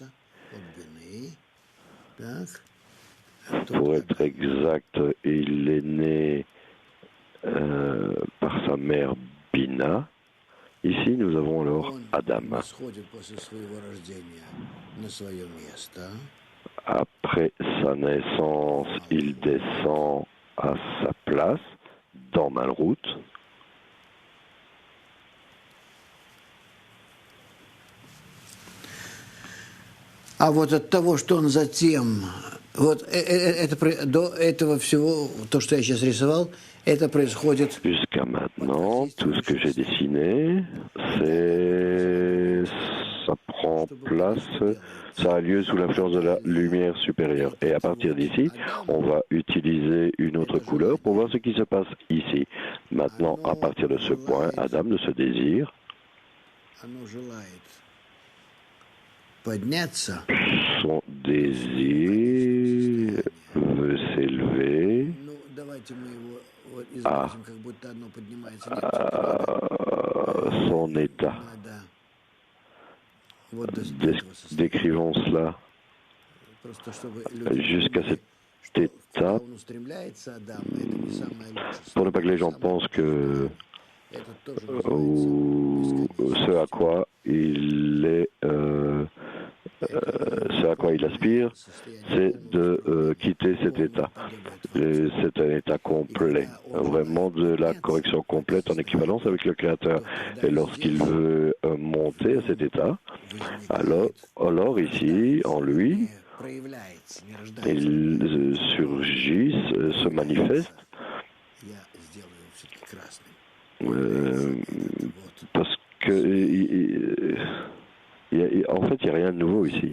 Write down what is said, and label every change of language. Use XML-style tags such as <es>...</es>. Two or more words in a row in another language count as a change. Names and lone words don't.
<fr>Pour être exact, il est né par sa mère Bina. Ici, nous avons alors Adam. Après sa naissance, il descend à sa place dans Malrut.</fr> <ru>А вот от того, что он затем, вот до этого всего, то, что я сейчас рисовал, это происходит...</ru> <fr>Jusqu'à maintenant, tout ce que j'ai dessiné, ça prend place, ça a lieu sous l'influence de la lumière supérieure. Et à partir d'ici, on va utiliser une autre couleur pour voir ce qui se passe ici. Maintenant, à partir de ce point, Adam, de ce désir, son désir veut s'élever son état.</fr> <ru>надо вот до этого состояния.</ru> <fr>Décrivons cela</fr> <ru>Просто чтобы люди</ru> <fr>jusqu'à</fr> <ru>понимали,</ru> <fr>cet</fr> <ru>что куда</ru> <fr>état,</fr> <ru>он устремляется, Адам, это не самое лучшее.</ru> <fr>pour ne pas que les gens</fr> <ru>Самое</ru> <fr>pensent que</fr> <ru>лучшее, это тоже</ru> <fr>ou</fr> <ru>называется</ru> <fr>ce à quoi il est, ce à quoi il aspire, c'est de quitter cet état. C'est un état complet, vraiment de la correction complète en équivalence avec le Créateur. Et lorsqu'il veut monter à cet état, alors ici, en lui, il surgit, se manifeste, parce que en fait, il n'y a rien de nouveau ici.</fr>